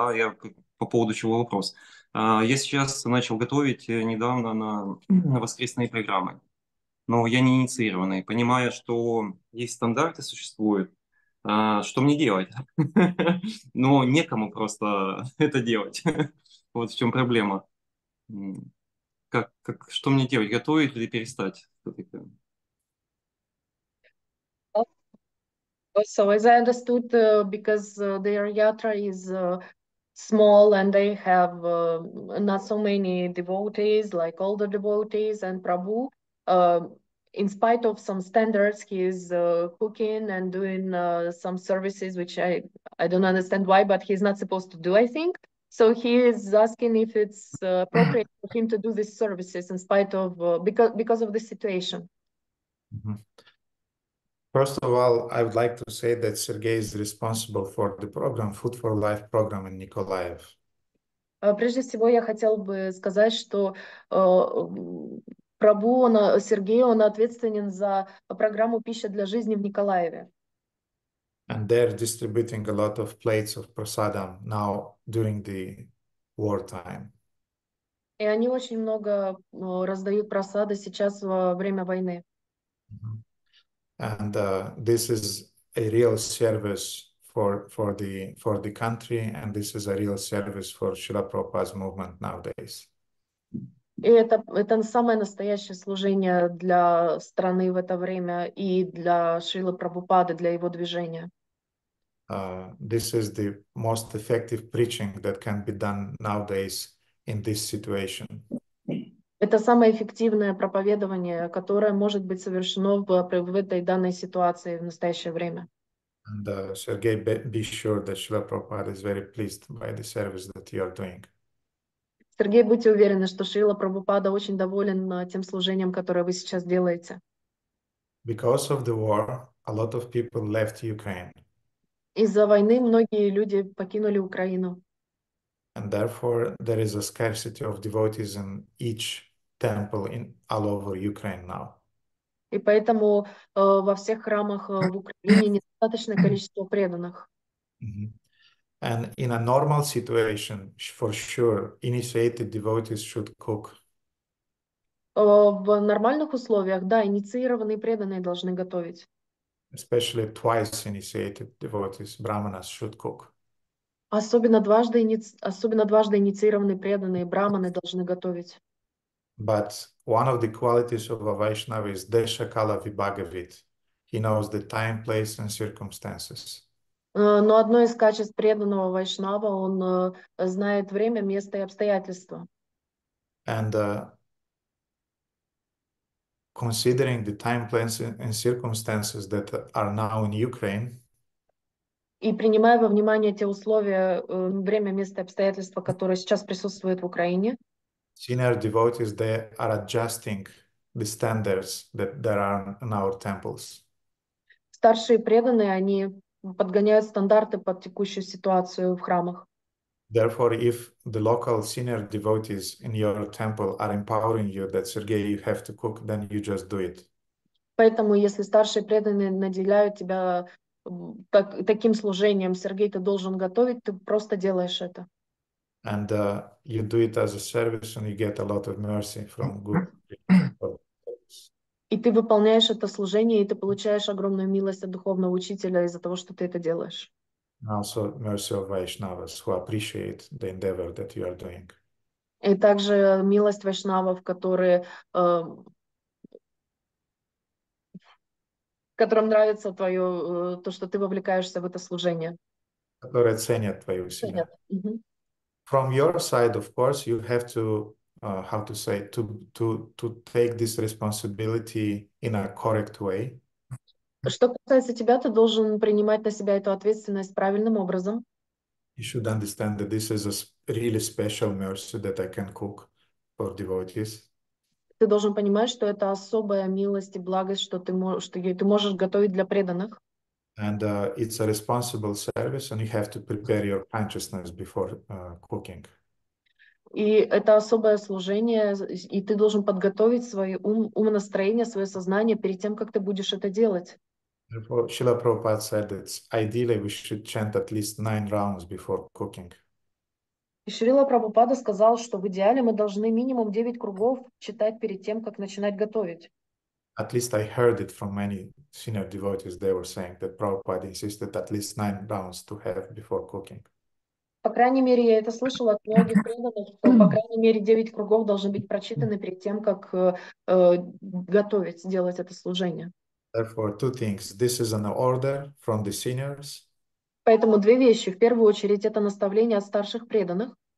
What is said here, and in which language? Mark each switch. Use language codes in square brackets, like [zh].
[ru] Да, я по поводу чего вопрос. Я сейчас начал готовить недавно на воскресные программы, но я не инициированный, понимая, что есть стандарты, существуют. Что мне делать? Но некому просто это делать. Вот в чем проблема. Что мне делать? Готовить или перестать? [en] So as I understood, because their yatra is small and they have not so many devotees, like older devotees, and Prabhu, in spite of some standards, he is cooking and doing some services, which I don't understand why, but he's not supposed to do, I think. So he is asking if it's appropriate for him to do these services in spite of, because of the situation. First of all, I would like to say that Sergei is responsible for the program, Food for Life program in Nikolaev. [ru] Прежде всего, я хотел бы сказать, что Прабhu, Сергей, он ответственен за программу «Пища для жизни» в Николаеве. [en] And they're distributing a lot of plates of prasadam now during the wartime. [ru] И они очень много раздают прасады сейчас во время войны. [en] And this is a real service for the country, and this is a real service for Srila Prabhupada's movement nowadays. [ru] И это самое настоящее служение для страны в это время и для Шрилы Прабхупады, для его движения. [en] This is the most effective preaching that can be done nowadays in this situation. [ru] Это самое эффективное проповедование, которое может быть совершено в этой данной ситуации в настоящее время. [en] And Sergei, be sure that Srila Prabhupada is very pleased by the service that you are doing. [ru] Сергей, будьте уверены, что Шрила Прабхупада очень доволен тем служением, которое вы сейчас делаете. [en] Because of the war, a lot of people left Ukraine. [ru] Из-за войны многие люди покинули Украину. [en] And therefore, there is a scarcity of devotees in each temple all over Ukraine now. [ru] И поэтому во всех храмах в Украине недостаточное количество преданных. [en] And in a normal situation, for sure, initiated devotees should cook. [ru] В нормальных условиях, да, инициированные преданные должны готовить. [en] Especially twice initiated devotees, brahmanas, should cook. [ru] Особенно дважды инициированные преданные браманы должны готовить. [en] But one of the qualities of a Vaishnava is Deshakala Vibhagavit. He knows the time, place, and circumstances. [ru] Но одно из качеств преданного вайшнава, он знает время, место и обстоятельства. [en] And considering the time, place, and circumstances that are now in Ukraine, [ru] И принимая во внимание те условия, время, место и обстоятельства, которые сейчас присутствуют в Украине, [en] senior devotees, they are adjusting the standards that there are in our temples. [ru] старшие преданные, они подгоняют стандарты под текущую ситуацию в храмах. [en] Therefore, if the local senior devotees in your temple are empowering you that, Sergei, you have to cook, then you just do it. [ru] Поэтому, если старшие преданные наделяют тебя таким служением, Сергей, ты должен готовить, ты просто делаешь это. [en] And you do it as a service and you get a lot of mercy from good people. [ru] И ты выполняешь это служение, и ты получаешь огромную милость от духовного учителя из-за того, что ты это делаешь. [en] And also mercy of Vaishnavas who appreciate the endeavor that you are doing. [ru] И также милость вайшнавов, которым нравится то, что ты вовлекаешься в это служение. Которые ценят твои усилия. Мгм. [en] From your side, of course, you have to, how to say, to take this responsibility in a correct way. [ru] Что касается тебя, ты должен принимать на себя эту ответственность правильным образом. [en] You should understand that this is a really special mercy that I can cook for devotees. [ru] Ты должен понимать, что это особая милость и благость, что ты можешь готовить для преданных. [en] And it's a responsible service, and you have to prepare your consciousness before cooking. [ru] И это особое служение, и ты должен подготовить свое умонастроение, свое сознание перед тем, как ты будешь это делать. [en] Therefore, Srila Prabhupada said that ideally we should chant at least 9 rounds before cooking. [ru] И Шрила Прабхупада сказал, что в идеале мы должны минимум 9 кругов читать перед тем, как начинать готовить. [en] At least I heard it from many senior devotees. They were saying that Prabhupada insisted at least 9 rounds to have before cooking. [ru] По крайней мере, я это слышала от многих преданных, что по крайней мере 9 кругов должны быть прочитаны перед тем, как готовить, делать это служение. [en] Therefore, two things. This is an order from the seniors. [ru] Поэтому две вещи. В первую очередь, это наставление от старших преданных.